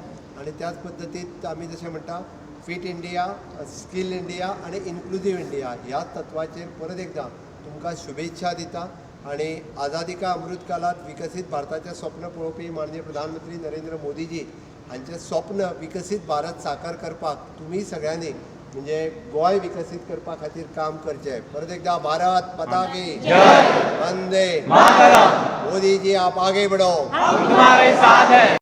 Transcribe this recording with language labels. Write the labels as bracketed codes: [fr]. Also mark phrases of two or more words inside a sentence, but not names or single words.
[kok] आनी त्याच पद्दतीन आमी जशें म्हणटा फीट इंडिया, स्कील इंडिया आनी इन्क्लुजीव इंडिया ह्या तत्वाचेर परत एकदां तुमकां शुभेच्छा दिता. आणि आझादी का अमृत काळात विकसित भारताचे स्वप्न पळोवपी माननीय प्रधानमंत्री नरेंद्र मोदीजी हांचें स्वप्न विकसीत भारत साकार करपाक तुमी सगळ्यांनी म्हणजे गोंय विकसीत करपा खातीर काम करचें. परत एकदा [hi] भारत माता की जय, वंदे मातरम. मोदी जी आप आगे बढ़ो, हम तुम्हारे साथ हैं.